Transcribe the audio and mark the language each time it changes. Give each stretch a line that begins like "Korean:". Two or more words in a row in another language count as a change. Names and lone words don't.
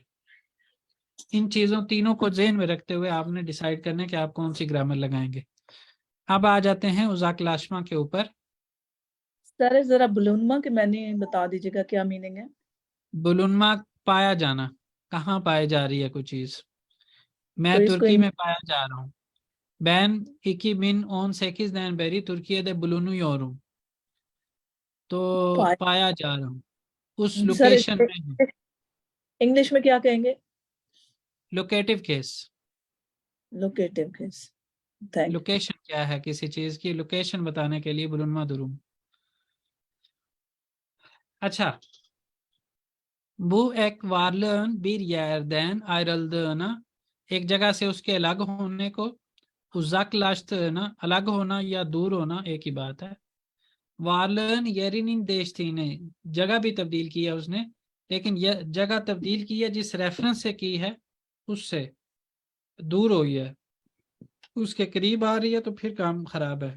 Hindi: इन चीज़ों तीनों को ज़हन में रखते हुए आपने डिसाइड करना है कि आप कौन सी ग्रामर लगाएंगे। अब आ जाते हैं उज़ाक्लाशमा के ऊपर। सर जरा बुलुनमा के मैंने बता दीजिएगा क्या मीनिंग है। बुलुनमा पाया जाना, कहाँ पाई जा रही है कोई चीज़। तो मैं इसको तुर्की में पाया जा रहा हूँ।
Turkish: Ben 2018'den beri Türkiye'de bulunuyorum।
Hindi: तो पाया जा रहा हूँ, उस सर लोकेशन में हूँ। इंग्लिश में क्या कहेंगे।
English: locative case. locative case. thank you.
Hindi: लोकेशन क्या है किसी चीज की, लोकेशन बताने के लिए
Turkish: bulunma durum.
Hindi: अच्छा,
Turkish: bu ek varlığın bir yerden ayrıldığına,
Hindi: एक जगह से उसके अलग होने को, uzaklaştığına, अलग होना या दूर होना एक ही बात है।
Turkish: varlığın yerini değiştirdiğine,
Hindi: जगह भी तब्दील की है उसने, लेकिन यह जगह तब्दील की है जिस रेफरेंस से की है उससे दूर हुई है, उसके करीब आ रही है, तो फिर काम खराब है।